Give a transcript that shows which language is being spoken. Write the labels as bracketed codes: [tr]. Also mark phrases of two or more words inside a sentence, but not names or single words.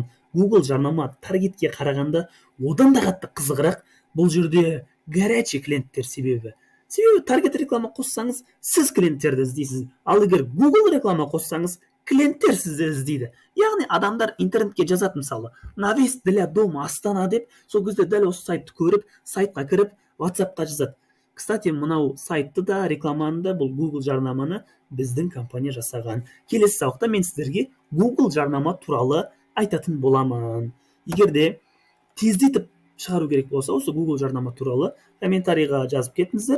[kk] Google жарнама таргетке қарағанда одан да қатты қызығырақ. Бұл жерде горячий клиенттер себебі таргет реклама қоссаңыз, сіз клиенттерді іздейсіз. Ал егер Google реклама қоссаңыз, клиенттер сізді іздейді. Яғни адамдар интернетке жазады, мысалы, [ru] навес для дома [kk] Астана деп, сол кезде дәл осы сайтты көріп, сайтқа кіріп, WhatsAppқа жазады. Кстати, мынау сайтты да, рекламаны да, бұл Google жарнаманы біздің компания жасаған. Келесі сабақта мен сіздерге Google жарнама туралы айтатын боламын. Егер де тездетіп шығару керек болса, осы Google жарнама туралы комментарийға жазып кетіңіздер.